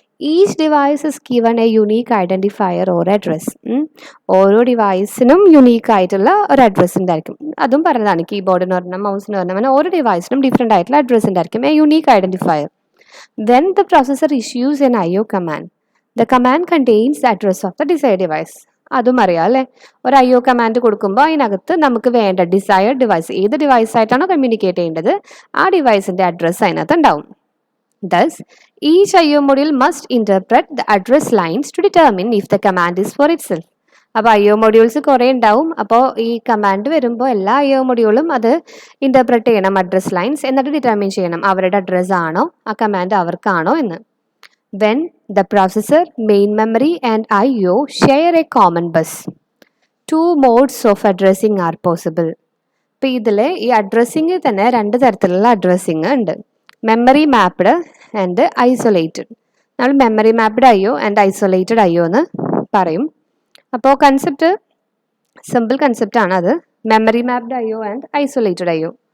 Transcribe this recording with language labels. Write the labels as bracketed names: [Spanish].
[English] Each device is given a unique identifier or address. [Malayalam] ഓരോ ഡിവൈസിനും unique ആയിട്ടുള്ള ഒരു address ഉണ്ടായിരിക്കും. അതും പറഞ്ഞതാണ്, കീബോർഡിന് ഒരെണ്ണം, മൗസിന് ഒരെണ്ണം, അങ്ങനെ ഓരോ ഡിവൈസിനും ഡിഫറെൻ്റ് ആയിട്ടുള്ള അഡ്രസ് ഉണ്ടായിരിക്കും, [English] A unique identifier. Then the processor issues an IO command. The command contains the address of the desired device. [Malayalam] അതും അറിയാം അല്ലേ. ഒരു IO കമാൻഡ് കൊടുക്കുമ്പോൾ അതിനകത്ത് നമുക്ക് വേണ്ട ഡിസൈർഡ് ഡിവൈസ്, ഏത് ഡിവൈസ് ആയിട്ടാണോ കമ്മ്യൂണിക്കേറ്റ് ചെയ്യേണ്ടത് ആ ഡിവൈസിൻ്റെ അഡ്രസ്സ് അതിനകത്ത് ഉണ്ടാവും. [English] Thus, each IO module must interpret the address lines to determine if the command is for itself. [Malayalam] അപ്പോൾ IO മൊഡ്യൂൾസ് കുറേ ഉണ്ടാവും. അപ്പോൾ ഈ കമാൻഡ് വരുമ്പോൾ എല്ലാ IO മൊഡ്യൂളും അത് ഇൻ്റർപ്രറ്റ് ചെയ്യണം, അഡ്രസ് ലൈൻസ്, എന്നിട്ട് ഡിറ്റർമിൻ ചെയ്യണം അവരുടെ അഡ്രസ്സ് ആണോ ആ കമാൻഡ് അവർക്കാണോ എന്ന്. [English] When the processor, main memory and IO share a common bus, 2 modes of addressing are possible. [Malayalam] ഇപ്പോൾ ഇതിൽ ഈ അഡ്രസ്സിങ് തന്നെ 2 തരത്തിലുള്ള അഡ്രസ്സിങ് ഉണ്ട്. Memory mapped and isolated. നമ്മൾ memory mapped IO and isolated IO എന്ന് പറയും. അപ്പോൾ കൺസെപ്റ്റ് സിമ്പിൾ കൺസെപ്റ്റ് ആണ് അത്, memory mapped IO and isolated IO.